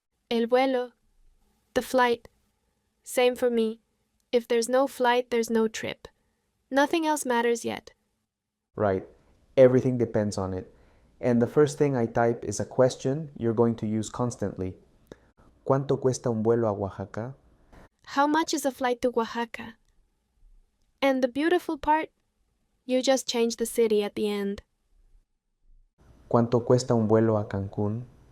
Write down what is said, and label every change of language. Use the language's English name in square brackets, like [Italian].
[Spanish] El vuelo. [English] The flight. Same for me. If there's no flight, there's no trip. Nothing else matters yet. Right. Everything depends on it. And the first thing I type is a question you're going to use constantly. [Spanish] ¿Cuánto cuesta un vuelo a Oaxaca? [English] How much is a flight to Oaxaca? And the beautiful part? You just change the city at the end. [Spanish] ¿Cuánto cuesta un vuelo a Cancún?